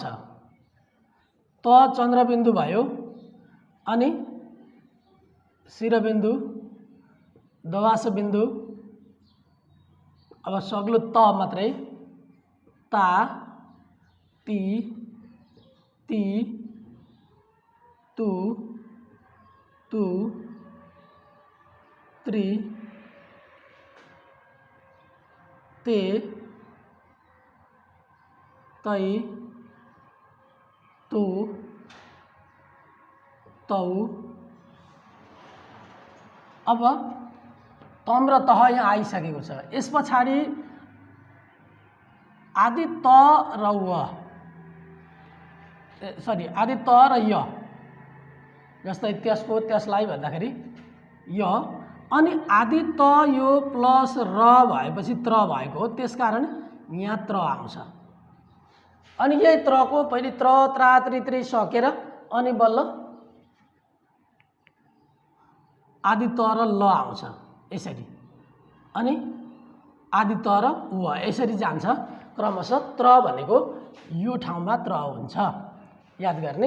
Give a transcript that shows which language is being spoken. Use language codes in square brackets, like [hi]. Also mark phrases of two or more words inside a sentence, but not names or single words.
[ne] त चन्द्रबिन्दु भयो, अनि शिरबिन्दु, दवास बिन्दु, अब सग्लो त मात्रै, ता, ती, ती, तु, तु, त्रि, ते, तै, तु, तौ। अब तम र तह यहाँ आइसकेको छ। यस पछाडि आदि त र व, सरी आदि त र य, जस्तै त्यसको त्यसलाई भन्दाखेरि य, अनि आदि त यो प्लस र भएपछि त्र भएको हो, त्यसकारण यहाँ त्र आउँछ। अनि यही त्रको पहिले त्र, त्रा, त्रि, त्रि सकेर अनि बल्ल आदि त र ल आउँछ। यसरी अनि आदि त र व यसरी जान्छ। क्रमशः त्र भनेको यो ठाउँमा त्र हुन्छ, याद गर्ने।